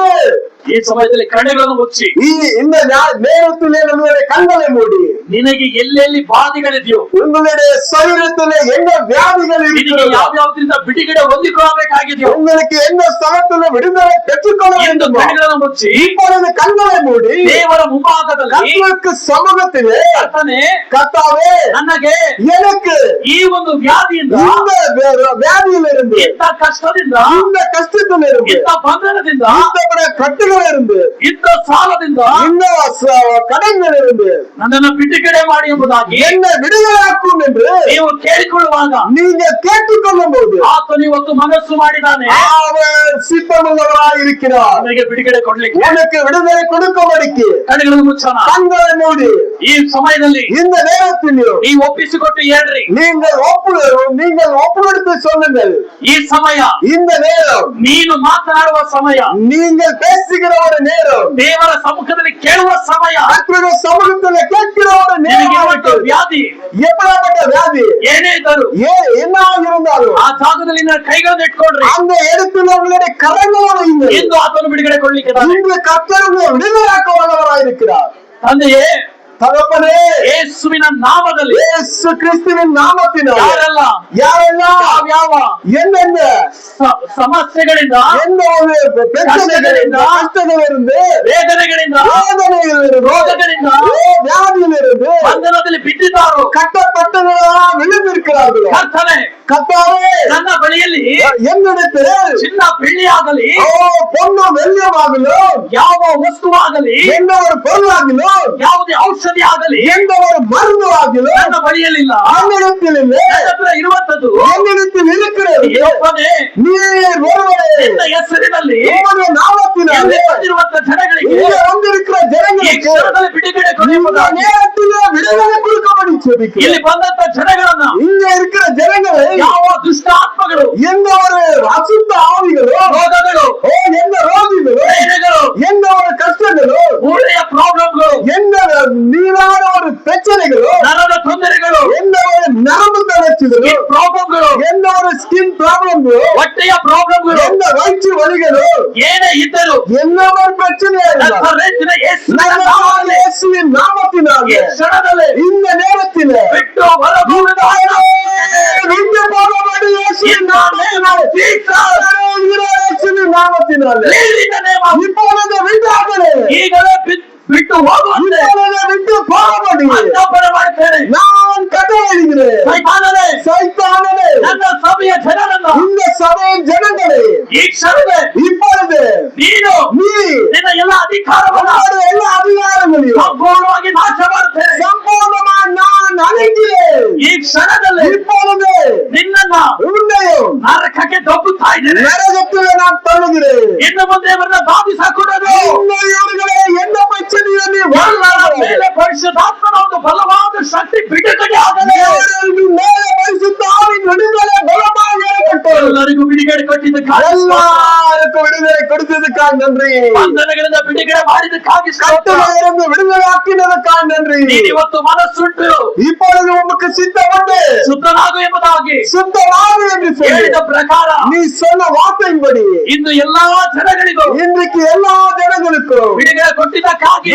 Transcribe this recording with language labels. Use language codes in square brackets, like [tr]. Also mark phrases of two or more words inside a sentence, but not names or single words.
[kn] ಈ ಸಮಯದಲ್ಲಿ ಕಣ್ಣುಗಳನ್ನು ಮುಚ್ಚಿ [ta] இந்த நேரத்திலே நம்முடைய கண்களை மூடி [kn] ನಿನಗೆ ಎಲ್ಲೆಲ್ಲಿ ಬಾಧೆಗಳಿದೆಯೋ, [ta] உங்களுடைய சரீரத்திலே என்ன வியாதிகள் [kn] ನಿನಗೆ [ta] இருக்கிறதோ, [kn] ಯಾವ್ಯಾವ್ದ್ರಿಂದ ಬಿಡುಗಡೆ ಹೊಂದಿಕೊಳ್ಳಬೇಕಾಗಿದೆಯೋ [ta] உங்களுக்கு எந்த ஸ்தலத்திலே விடுதலை பெற்றுக்கொள்ள [kn] ಎಂದು [ta] வேண்டுமோ [kn] ಕಣ್ಣುಗಳನ್ನು ಮುಚ್ಚಿ [ta] இப்பொழுது கண்களை மூடி [kn] ದೇವರ ಮುಂಭಾಗದಲ್ಲಿ [ta] கர்த்தருக்கு சமூகத்திலே [kn] ಕರ್ತನೇ, [ta] கர்த்தாவே [kn] ನನಗೆ [ta] எனக்கு [kn] ಈ ಒಂದು ವ್ಯಾಧಿಯಿಂದ, [ta] இந்த வியாதியிலிருந்து [kn] ಇಂಥ ಕಷ್ಟದಿಂದ, [ta] இந்த கஷ்டத்திலிருந்து [kn] ಇಂಥ ಬಂಧನದಿಂದ [ta] இந்த ಕಟ್ಟುಗಳಿருந்து [kn] ಇಂಥ ಸಾಲದಿಂದ [ta] இந்த கடன்களிலிருந்து [kn] ನನ್ನನ್ನು ಬಿಡುಗಡೆ ಮಾಡಿ ಎಂಬುದಾಗಿ [ta] என்ன விடுதலையாக்கும் என்று [kn] ನೀವು ಕೇಳಿಕೊಳ್ಳುವಾಗ [ta] நீங்க கேட்டுக்கொள்ளும் போது [kn] ಆತನು ಇವತ್ತು ಮನಸ್ಸು ಮಾಡಿದ್ದಾನೆ [ta] அவர் சித்தமுள்ளவராய் இருக்கிறார். [kn] ನನಗೆ ಬಿಡುಗಡೆ ಕೊಡ್ಲಿಕ್ಕೆ. [ta] உனக்கு விடுதலை கொடுக்கும்படிக்கு [kn] ಕಣ್ಣುಗಳನ್ನು ಮುಚ್ಚೋಣ. [ta] கண்களை மூடி [kn] ಈ ಸಮಯದಲ್ಲಿ [ta] இந்த நேரத்தில் [kn] ನೀವು ಒಪ್ಪಿಸಿಕೊಟ್ಟು ಹೇಳ್ರಿ. [ta] நீங்கள் ஒப்புக்கொடுத்து சொல்லுங்கள். [kn] ಈ ಸಮಯ [ta] இந்த நேரம் [kn] ನೀನು ಮಾತನಾಡುವ ಸಮಯ, [ta] நீங்கள் பேசுகிற ஒரு நேரம், [kn] ದೇವರ ಸಮ್ಮುಖದಲ್ಲಿ ಕೇಳುವ ಸಮಯ, [ta] கர்த்தருடைய சமூகத்தில் கேட்கிற ஒரு [kn] ನಿನಗಿರುವಂತ [ta] நேரம். [kn] ವ್ಯಾಧಿ [ta] எப்படிப்பட்ட வியாதி [kn] ಏನೇ ಇದ್ದರು [ta] என்ன இருந்தாலும் [kn] ಆ ಜಾಗದಲ್ಲಿ ನನ್ನ ಕೈಗಳನ್ನು ಇಟ್ಕೊಳ್ರಿ. [ta] அந்த இடத்தில் உங்களுடைய கரங்களோடு [kn] ಎಂದು ಆತನು ಬಿಡುಗಡೆ ಕೊಡ್ಲಿಕ್ಕೆ ಇದ್ದಾನೆ. [ta] இன்று கர்த்தர் உங்களை விடுதலையாக்க வல்லவராயிருக்கிறார். [kn] ತಂದೆಯೇ, [ta] தகப்பனே, [kn] ಯೇಸುವಿನ ನಾಮದಲ್ಲಿ [ta] இயேசு கிறிஸ்துவின் நாமத்தினால் [kn] ಯಾರೆಲ್ಲ [ta] யாரெல்லாம் [kn] ಯಾವ [ta] என்னென்ன [kn] ಸಮಸ್ಯೆಗಳಿಂದ, [ta] எந்த ஒரு பிரச்சனைகளிலிருந்து, கஷ்டங்களிலிருந்து, [kn] ವೇದನೆಗಳಿಂದ, [ta] வேதனைகளிலிருந்து, [kn] ರೋಗಗಳಿಂದ, [ta] வியாதியிலிருந்து [kn] ಬಂಧನದಲ್ಲಿ ಬಿದ್ದಿದ್ದಾರೋ [ta] கட்டப்பட்டவர்களாக விழுந்திருக்கிறார்களோ [kn] ಕರ್ತನೆ, [ta] கர்த்தாவே, [kn] ನನ್ನ ಬಳಿಯಲ್ಲಿ [ta] என்னிடத்தில் [kn] ಚಿನ್ನ ಬೆಳ್ಳಿ ಆಗಲಿ, [ta] பொண்ணு வெள்ளியமாகலும், [kn] ಯಾವ ವಸ್ತುವಾಗಲಿ, [ta] எந்த ஒரு பொருளாகிலும், [kn] ಯಾವುದೇ ಔಷಧಿ ಆಗಲಿ [ta] எந்த ஒரு மருந்து ஆகிலும் [kn] ನನ್ನ ಬಳಿಯಲ್ಲಿಲ್ಲ. [ta] என்னிடத்தில் இல்லை. [kn] ನನ್ನ ಹತ್ರ ಇರುವಂತದ್ದು [ta] என்னிடத்தில் இருக்கிறது [kn] ಯೆಹೋವನೇ, [ta] நீர் ஒருவரே. [kn] ನಿನ್ನ ಹೆಸರಿನಲ್ಲಿ [ta] உம்முடைய நாமத்தினாலே [kn] ಇಲ್ಲಿ ಬಂದಿರುವಂತ ಜನಗಳಿಗೆ [ta] இங்கே வந்திருக்கிற [kn] ಈ [ta] ஜனங்களுக்கு [kn] ಕ್ಷಣದಲ್ಲಿ ಬಿಡುಗಡೆ [ta] இந்த [kn] ಕೊಡುವುದಾಗಿ, [ta] நேரத்திலே விடுதலை கொடுக்கும்படி ஜெபிக்கிறேன். [kn] ಇಲ್ಲಿ ಬಂದಂತ ಜನಗಳನ್ನ [ta] இங்க இருக்கிற ஜனங்களை [kn] ಯಾವ ದುಷ್ಟಾತ್ಮಗಳು, [ta] எந்த ஒரு அசுத்த ஆவிகளோ, [kn] ರೋಗಗಳು, [ta] எந்த ரோகிகளோ, [kn] ವೇದನೆಗಳು, [ta] எந்த ஒரு கஷ்டங்களோ, [kn] ಮೂಳೆಯ ಪ್ರಾಬ್ಲಮ್ಗಳು, [ta] எந்த நீரான ஒரு பிரச்சனைகளோ, [kn] ನರದ ತೊಂದರೆಗಳು, [ta] எந்த ஒரு நரம்பு தளர்ச்சிகளோ, [kn] ಪ್ರಾಬ್ಲಮ್ಗಳು, [ta] எந்த ஒரு [en] skin problems, [kn] ಹೊಟ್ಟೆಯ ಪ್ರಾಬ್ಲಮ್ಗಳು, [ta] எந்த வயிற்று வலிகளோ, [kn] ಏನೇ ಇದ್ದರೂ [ta] என்ன ஒரு பிரச்சனையா இருந்தாலும் [kn] ನಜರೇತಿನ ಯೇಸುವಿನ [ta] நம்ம [kn] ನಾಮದಲ್ಲಿ [ta] இயேசுவின் நாமத்தினாலே [kn] ಈ ಕ್ಷಣದಲ್ಲಿ [ta] இந்த நேரத்திலே [kn] ಬಿಟ್ಟು ಹೊರಗುವುದಾಗಿ [ta] விட்டு போகப்படும் இயேசுவின் நாமத்தினாலே, இயேசுவின் நாமத்தினாலே இப்பொழுது விட்டார்களே, [kn] ಈಗಲೇ ಬಿಟ್ಟು ಹೋಗುವಂತೆ [ta] இப்பொழுது விட்டு போகப்படும் [kn] ಅಜ್ಞಾಪನ ಮಾಡ್ತೇನೆ. [ta] நான் கட்டளையிடுகிறேன். [kn] ಸೈತಾನನೇ, [ta] சைத்தானே, [kn] ನನ್ನ ಸಭೆಯ ಜನರನ್ನು [ta] இந்த சபையின் ஜனங்களே [kn] ಈ ಕ್ಷಣವೇ [ta] இப்பொழுது [kn] ನೀನು [ta] நீ [kn] ನಿನ್ನ ಎಲ್ಲ ಅಧಿಕಾರವನ್ನು [ta] உன்னோட எல்லா அதிகாரங்களையும் [kn] ಸಂಪೂರ್ಣವಾಗಿ ನಾಶ ಮಾಡ್ತೇನೆ. [ta] சம்பூர்ணமா நான் அழைக்கிறேன். [kn] ಈ ಕ್ಷಣದಲ್ಲಿ [ta] இப்பொழுது [kn] ನಿನ್ನನ್ನ [ta] உன்னையும் [kn] ನರಕಕ್ಕೆ ದೊಬ್ಬುತ್ತಾ ಇದ್ದೇನೆ. [ta] நரகத்திலே நான் தள்ளுகிறேன். [kn] ಇನ್ನು ಮುಂದೆ ಅವರನ್ನ ಬಾಧಿಸಕೂಡದು. [ta] இவர்களே எந்த பிரச்சனையும் நீ [kn] ಎಲ್ಲರ ಮೇಲೆ ಪರಿಶುದ್ಧಾತ್ಮನ ಒಂದು ಬಲವಾದ ಶಕ್ತಿ ಬಿಡುಗಡೆ ಆಗಲಿ. [ta] மேலே பரிசுத்த ஆவியின் விடுதலை பலமாக ஏற்பட்டது. [kn] ಎಲ್ಲರಿಗೂ ಬಿಡುಗಡೆ ಕೊಟ್ಟಿದ್ದಕ್ಕಾಗಿ [ta] எல்லாருக்கும் விடுதலை கொடுத்ததுக்காக நன்றி. [kn] ಬಂಧನಗಳಿಂದ ಬಿಡುಗಡೆ ಮಾಡಿದ್ದಕ್ಕಾಗಿ ಸ್ತೋತ್ರ. [ta] கட்டளையிலிருந்து விடுதலை ஆக்கினதுக்காக நன்றி. [kn] ನೀನು ಇವತ್ತು ಮನಸ್ಸುಂಟು [ta] இப்பொழுது உமக்கு சித்தம் உண்டு. [kn] ಶುದ್ಧನಾಗು ಎಂಬುದಾಗಿ [ta] சுத்தமாகு என்று சொல்லி [kn] ಹೇಳಿದ ಪ್ರಕಾರ [ta] நீ சொன்ன வார்த்தையின்படி [kn] ಇಂದು ಎಲ್ಲಾ ಜನಗಳಿಗೂ [ta] இன்றைக்கு எல்லா ஜனங்களுக்கும் [kn] ಬಿಡುಗಡೆ ಕೊಟ್ಟಿದ್ದಕ್ಕಾಗಿ